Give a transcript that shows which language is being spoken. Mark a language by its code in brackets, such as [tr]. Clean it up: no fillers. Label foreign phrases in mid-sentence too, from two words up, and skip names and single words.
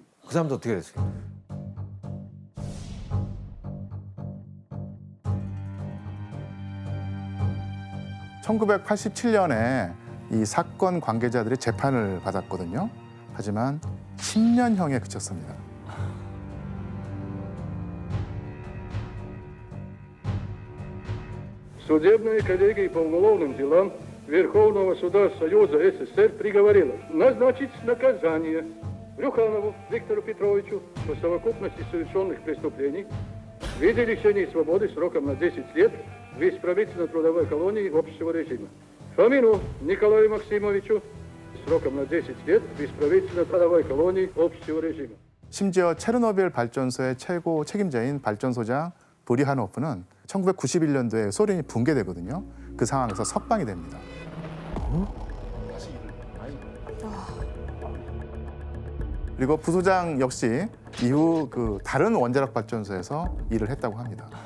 [ko] 예. 그 사람도 어떻게 됐어요? 1987년에 이 사건 관계자들이 재판을 받았거든요. 하지만 10년형에 그쳤습니다. [ru] Судебная коллегия по уголовным делам Верховного суда Союза СССР приговорила назначить наказание Брюханову Виктору Петровичу по совокупности совершенных преступлений в виде лишения свободы сроком на 10 лет в исправительно-трудовой колонии общего режима. Фомину Николаю Максимовичу сроком на 10 лет в исправительно-трудовой колонии общего режима. [ko] 심지어 체르노빌 발전소의 최고 책임자인 발전소장 브리하노프는 1991년도에 소련이 붕괴되거든요. 그 상황에서 석방이 됩니다. 그리고 부소장 역시 이후 그 다른 원자력 발전소에서 일을 했다고 합니다.